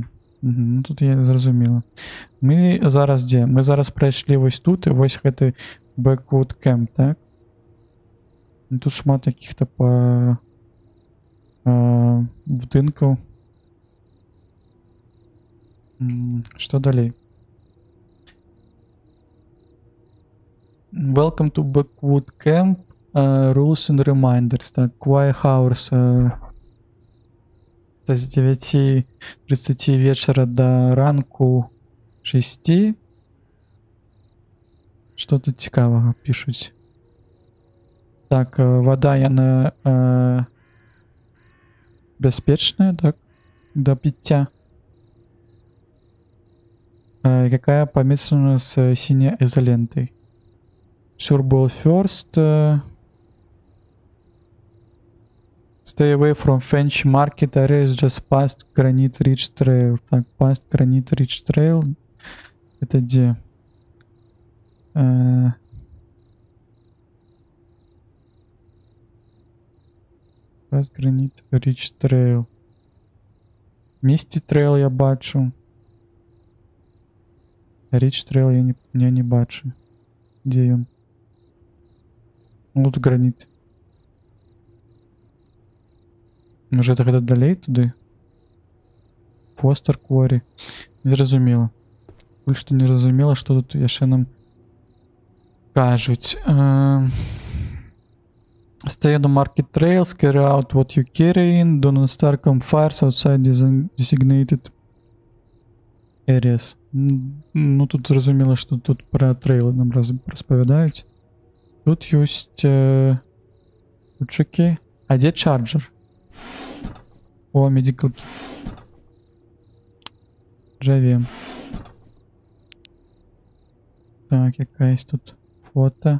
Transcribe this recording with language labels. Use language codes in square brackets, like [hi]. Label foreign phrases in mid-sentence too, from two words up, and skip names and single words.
[be] Ну, тут я зразумела. Мы зараз дзе? Мы зараз прайшлі вось тут, і вось гэты Backwood Camp, так? Тут шмат якіх-то будынкаў. Што далей? [en] Welcome to Backwood Camp. Rules and reminders. [be] Так, [en] quiet hours [be] з 9:30 вечора до ранку 6. Што тут цікавага пішуць? Так, вода яна бяспечная, так, до питья. [ru] Якая помечена с синей изолентой. [en] Surball first. Stay away from Fench Market areas just past Granite Ridge Trail. [be] Так, past Granite Ridge Trail. [ru] Это где? [en] Past Granite Ridge Trail. [be] Misty Trail я бачу. Ridge Trail я не бачу. Где ён? Вот гранит. Може это гэта далей туды? Фостер Квори. Зразумела. Пуль што не разумела, што тут яшчэ нам кажуць. [en] Stay on the market trails, carry out what you carry in, do not start campfires outside designated areas. [be] Ну, тут зразумела, што тут пра трейлы нам распавядаюць. Тут ёсць ключики. А дзе чарджер? О, [en] medical kit. [be] Жавем. Так, якаясь тут фото.